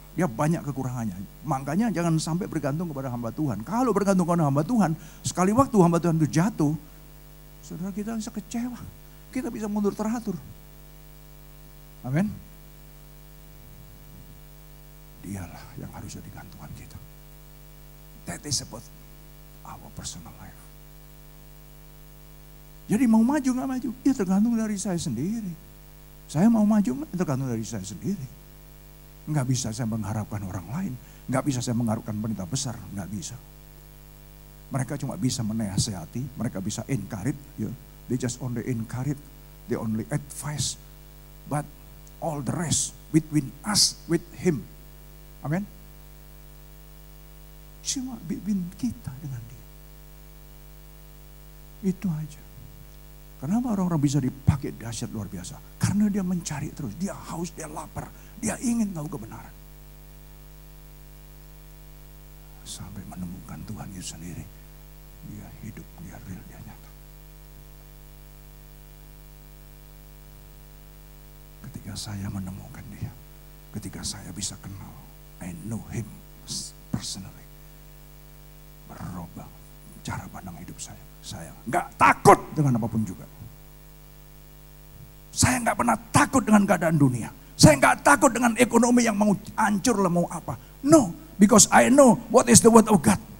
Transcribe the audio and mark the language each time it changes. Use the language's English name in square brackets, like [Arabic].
[Indonesian] Dia banyak kekurangannya. Makanya jangan sampai bergantung kepada hamba Tuhan. Kalau bergantung kepada hamba Tuhan, sekali waktu hamba Tuhan itu jatuh, saudara, kita bisa kecewa. Kita bisa mundur teratur. Amin. Dialah yang harus jadi gantungan kita. [English] That is about our personal life. [Indonesian] Jadi mau maju nggak maju, ya tergantung dari saya sendiri. Saya mau maju nggak, tergantung dari saya sendiri. Nggak bisa saya mengharapkan orang lain. Nggak bisa saya mengharapkan pendeta besar. Nggak bisa. Mereka cuma bisa menasehati. Mereka bisa encourage. [English] They just only encourage. They only advise. But all the rest between us with him. [Indonesian] Amin. Cuma between kita dengan dia. Itu aja. Kenapa orang-orang bisa dipakai dahsyat luar biasa? Karena dia mencari terus, dia haus, dia lapar, dia ingin tahu kebenaran. Sampai menemukan Tuhan Yesus sendiri. Dia hidup, dia real, dia nyata. Ketika saya menemukan dia, ketika saya bisa kenal, [English] I know him personally. [Indonesian] Berubah cara pandang hidup saya. Saya nggak takut dengan apapun juga. Saya nggak pernah takut dengan keadaan dunia. Saya nggak takut dengan ekonomi yang mau hancur lah, mau apa. [English] No, because I know what is the word of God.